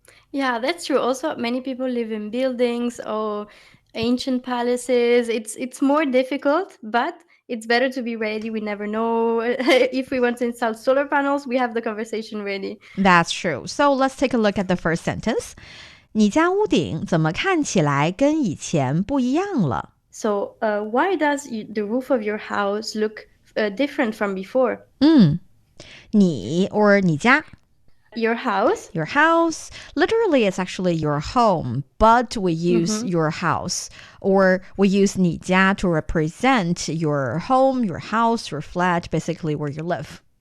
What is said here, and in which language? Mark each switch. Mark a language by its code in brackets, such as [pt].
[en] Yeah, that's true. Also, many people live in buildings or ancient palaces. It's more difficult, but it's better to be ready. We never know. If we want to install solar panels, we have the conversation ready. That's true. So let's take a look at the first sentence. [zh] 你家屋顶怎么看起来跟以前不一样了？ [en] So, why does the roof of your house look different from before? [zh] 你 or 你家 [en] Your house? Your house. Literally, it's actually your home, but we use your house. Or we use 你家 to represent your home, your house, your flat, basically where you live.